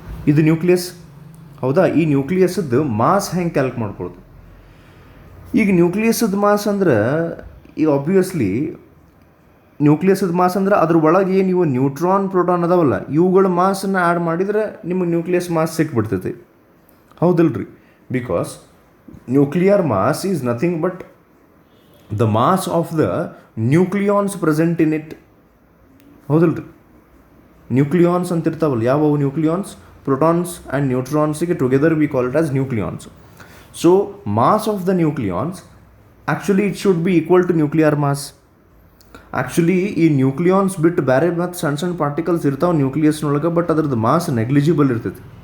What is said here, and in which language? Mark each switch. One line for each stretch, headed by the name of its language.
Kannada: ಇದು ನ್ಯೂಕ್ಲಿಯಸ್. ಹೌದಾ? ಈ ನ್ಯೂಕ್ಲಿಯಸ್ದು ಮಾಸ್ ಹೆಂಗೆ ಕ್ಯಾಲ್ಕ್ ಮಾಡ್ಕೊಳ್ಳೋದು? ಈಗ ನ್ಯೂಕ್ಲಿಯಸ್ದ ಮಾಸ್ ಅಂದ್ರೆ ಈಗ ಆಬ್ವಿಯಸ್ಲಿ ನ್ಯೂಕ್ಲಿಯಸ್ದ ಮಾಸ್ ಅಂದ್ರೆ ಅದ್ರ ಒಳಗೆ ನೀವು ನ್ಯೂಟ್ರಾನ್ ಪ್ರೋಟಾನ್ ಅದಾವಲ್ಲ, ಇವುಗಳ ಮಾಸನ್ನು ಆ್ಯಡ್ ಮಾಡಿದರೆ ನಿಮಗೆ ನ್ಯೂಕ್ಲಿಯಸ್ ಮಾಸ್ ಸಿಕ್ಬಿಡ್ತೈತಿ. ಹೌದಲ್ರಿ?
English: Because nuclear mass is nothing but the mass of the nucleons present in it.
Kannada: ಹೌದಲ್ರಿ? ನ್ಯೂಕ್ಲಿಯಾನ್ಸ್ ಅಂತ ಇರ್ತಾವಲ್ಲ, ಯಾವುವು nucleons?
English: Protons and ನ್ಯೂಟ್ರಾನ್ಸಿಗೆ together we call it as nucleons. So mass of the nucleons actually it should be equal to nuclear mass.
Kannada: Actually ಈ nucleons ಬಿಟ್ಟು ಬೇರೆ ಮತ್ತು ಸಣ್ಣ ಸಣ್ಣ ಪಾರ್ಟಿಕಲ್ಸ್ ಇರ್ತಾವೆ ನ್ಯೂಕ್ಲಿಯಸ್ನೊಳಗೆ, ಬಟ್ ಅದ್ರದ್ದು ಮಾಸ್ ನೆಗ್ಲಿಜಿಬಲ್ ಇರ್ತೈತಿ.